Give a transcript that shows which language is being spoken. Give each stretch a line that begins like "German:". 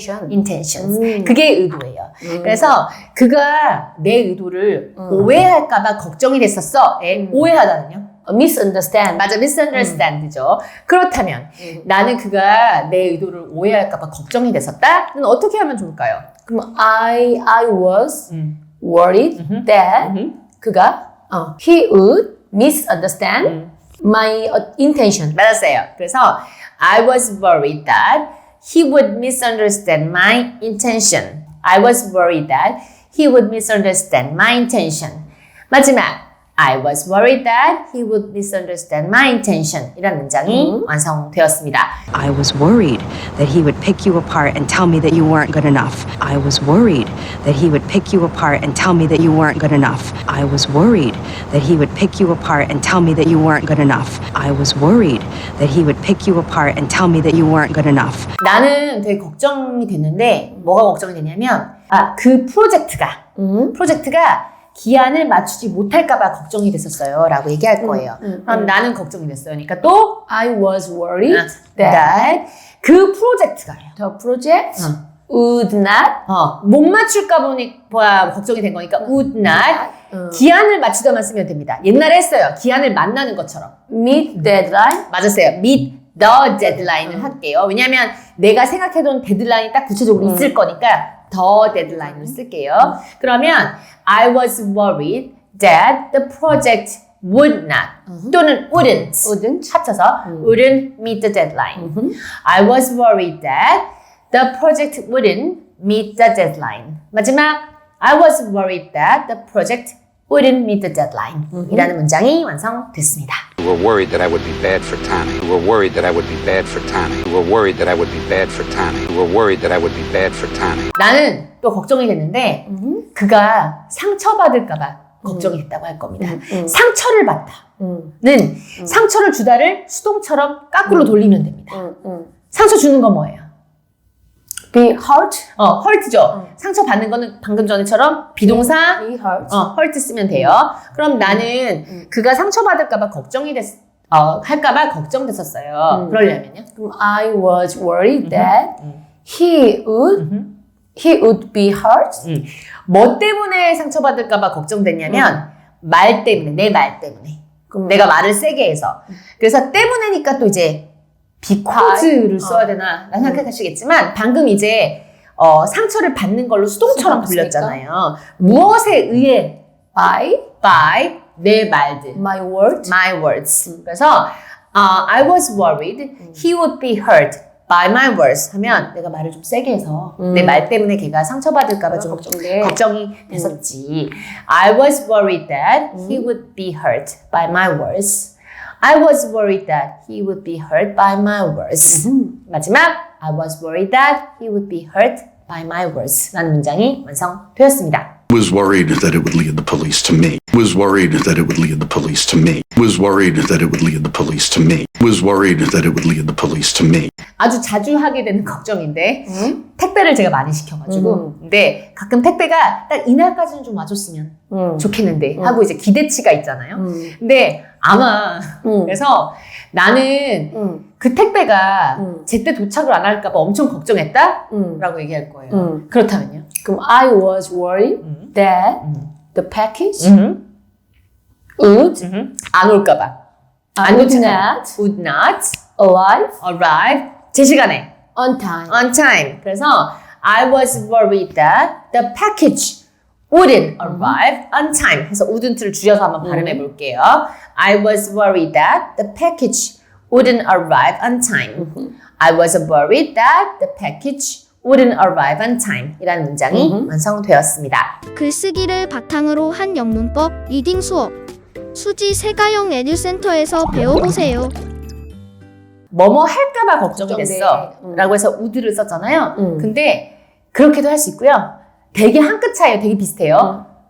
Korean: intentions. 그게 의도예요. 그래서 그가 내 의도를 오해할까봐 걱정이 됐었어. 오해하다는요?
English: misunderstand.
Korean: 맞아, misunderstand죠. 그렇다면 나는 그가 내 의도를 오해할까봐 걱정이 됐었다는 어떻게 하면 좋을까요?
English: 그럼 I was worried that 그가 he would misunderstand my intention.
Korean: 맞았어요.
English: 그래서 I was worried that he would misunderstand my intention. I was worried that he would misunderstand my intention. 마지막 I was worried that he would misunderstand my intention.
Korean: 이런 문장이 완성되었습니다.
English: I was worried that he would pick you apart and tell me that you weren't good enough. I was worried that he would pick you apart and tell me that you weren't good enough. I was worried that he would pick you apart and tell me that you weren't good enough. I was worried that he would pick you apart and tell me that you weren't good enough.
Korean: 나는 되게 걱정이 됐는데 뭐가 걱정이 되냐면 그 프로젝트가 기한을 맞추지 못할까봐 걱정이 됐었어요 라고 얘기할 거예요. 그럼 나는 걱정이 됐어요. 그러니까 또
English: I was worried
Korean: that 그 프로젝트가요.
English: the project would not
Korean: 못 맞출까 보니까 걱정이 된 거니까
English: would not
Korean: 기한을 맞추다만 쓰면 됩니다. 옛날에 했어요. 기한을 만나는 것처럼
English: meet deadline.
Korean: 맞았어요.
English: meet the deadline을 할게요.
Korean: 왜냐하면 내가 생각해둔 데드라인이 딱 구체적으로 있을 거니까 the deadline을 쓸게요.
English: 그러면 I was worried that the project would not 또는 wouldn't 합쳐서 wouldn't meet the deadline. I was worried that the project wouldn't meet the deadline. 마지막 I was worried that the project wouldn't meet the deadline
Korean: 이라는 문장이 완성됐습니다.
English: who were worried that I would be bad for Tommy, who were worried that I would be bad for Tommy, who were worried that I would be bad for Tommy, who were worried that I would be bad for Tommy.
Korean: 나는 또 걱정이 됐는데 그가 상처받을까봐 걱정이 됐다고 할 겁니다. 상처를 받다는 상처를 주다를 수동처럼 거꾸로 돌리면 됩니다. 상처 주는 건 뭐예요?
English: Be hurt. hurt죠.
Korean: 상처 받는 거는 방금 전에처럼 비동사
English: Be hurt.
Korean: hurt 쓰면 돼요. 그럼 나는 그가 상처받을까봐 걱정이 할까봐 걱정됐었어요. 그러려면요?
English: 그럼 I was worried that he would be hurt.
Korean: 뭐 때문에 상처받을까봐 걱정됐냐면 말 때문에, 내 말 때문에. 내가 말을 세게 해서. 그래서 때문에니까 또 이제 because를 써야 되나 생각하시겠지만 방금 이제 상처를 받는 걸로 수동처럼 돌렸잖아요. 무엇에 의해? by 내 말들.
English: My words. my words.
Korean: 그래서
English: I was worried he would be hurt by my words
Korean: 하면 내가 말을 좀 세게 해서 내 말 때문에 걔가 상처받을까봐 좀 걱정이 됐었지.
English: I was worried that he would be hurt by my words. I was worried that he would be hurt by my words. 마지막 I was worried that he would be hurt by my words
Korean: 라는 문장이 완성되었습니다.
English: Was worried that it would lead the police to me. Was worried that it would lead the police to me. Was worried that it would lead the police to me. Was worried that it would lead the police to me.
Korean: 아주 자주 하게 되는 걱정인데 택배를 제가 많이 시켜가지고 근데 가끔 택배가 딱 이날까지는 좀 와줬으면 좋겠는데 하고 이제 기대치가 있잖아요. 근데 아마 그래서 나는 그 택배가 제때 도착을 안 할까봐 엄청 걱정했다? 라고 얘기할 거예요. 그렇다면요?
English: 그럼 I was worried that the package would
Korean: 안 올까봐.
English: would not would not arrive
Korean: 제 시간에
English: on time. on time. 그래서 I was worried that the package wouldn't arrive on time.
Korean: 해서 wouldn't를 줄여서 한번 발음해 볼게요.
English: I was worried that the package wouldn't arrive on time. I was worried that the package wouldn't arrive on time.
Korean: 이라는 문장이 완성되었습니다. 글쓰기를 바탕으로 한 영문법 리딩 수업 수지 세가영 에듀센터에서 배워보세요. 뭐뭐 할까봐 걱정이 됐어 라고 해서 would를 썼잖아요. 근데 그렇게도 할 수 있고요. 되게 한 끗 차이에요. 되게 비슷해요.